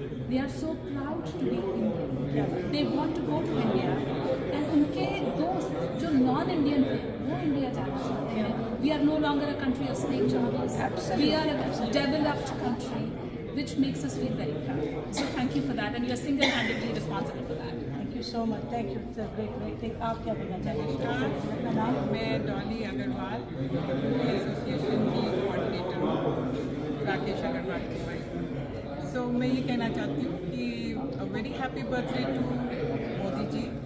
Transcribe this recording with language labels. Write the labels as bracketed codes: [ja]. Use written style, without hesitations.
[en] they are so proud to be Indian, they want to go to India, and [hi] उनके दोस्त जो non Indian हैं वो India जाना चाहते हैं। [en] We are no longer a country of snake charmers, we are a developed country, which makes us feel very proud. So thank you for that, and you are single-handedly responsible for that. Thank you so much, thank you, it's great great thing. [hi] आप क्या बोलना चाहेंगे? अपना नाम? मैं Dolly Agarwal, association की coordinator हूँ, राकेश अग्रवाल की वाइफ। सो मैं ये कहना चाहती हूँ कि [en] Very happy birthday to Modi ji.